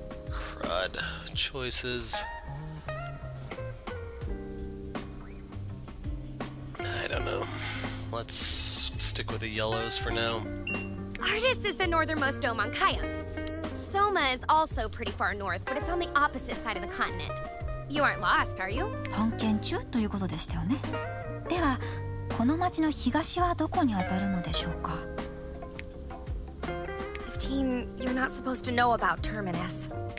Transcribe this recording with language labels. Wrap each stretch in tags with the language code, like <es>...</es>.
<en>Crud. Choices. I don't know. Let's stick with the yellows for now. Artis is the northernmost dome on Kaios. Soma is also pretty far north, but it's on the opposite side of the continent. You aren't lost, are you?</en> <ja>探検中ということでしたよね。では、この町の東はどこに当たるのでしょうか。</ja> <en>15, you're not supposed to know about Terminus.</en>